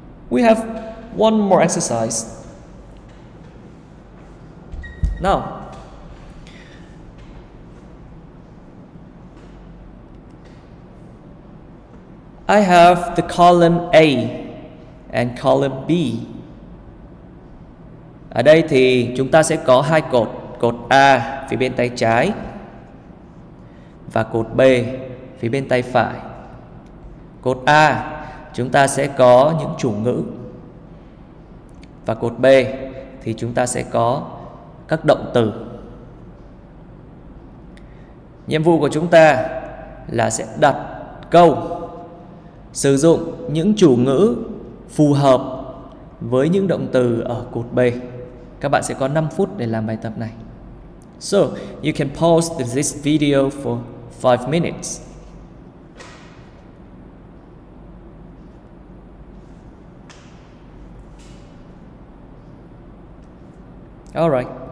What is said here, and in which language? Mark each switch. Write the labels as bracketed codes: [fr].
[en] We have one more exercise. Now, I have the column A and column B. [vi] Ở đây thì chúng ta sẽ có hai cột, cột A phía bên tay trái và cột B phía bên tay phải. Cột A chúng ta sẽ có những chủ ngữ và cột B thì chúng ta sẽ có các động từ. Nhiệm vụ của chúng ta là sẽ đặt câu, sử dụng những chủ ngữ phù hợp với những động từ ở cột B. Các bạn sẽ có 5 phút để làm bài tập này. [en] So, you can pause this video for 5 minutes. All right.